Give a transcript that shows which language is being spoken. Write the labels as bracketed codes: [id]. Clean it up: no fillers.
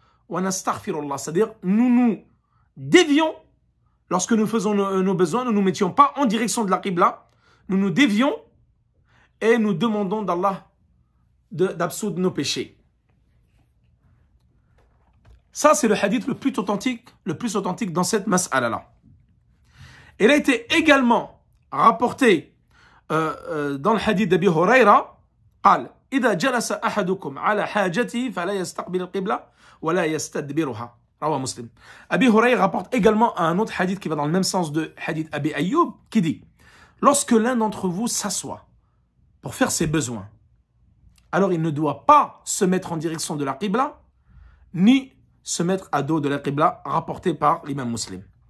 [fr] C'est-à-dire, nous nous dévions, lorsque nous faisons nos besoins, nous ne nous mettions pas en direction de la Qibla, nous nous dévions et nous demandons d'Allah d'absoudre nos péchés. Ça, c'est le hadith le plus authentique dans cette mas'ala-là. Il a été également rapporté dans le hadith d'Abi Hurayra, [ar] قال إذا جلس أحدكم على حاجته فلا يستقبل القبلة ولا يستدبرها. رواه [fr] Muslim. Abi Hurayra rapporte également un autre hadith qui va dans le même sens de hadith Abi Ayyub, qui dit, lorsque l'un d'entre vous s'assoit pour faire ses besoins, alors il ne doit pas se mettre en direction de la qibla, ni se mettre à dos de la qibla, rapporté par l'imam Muslim.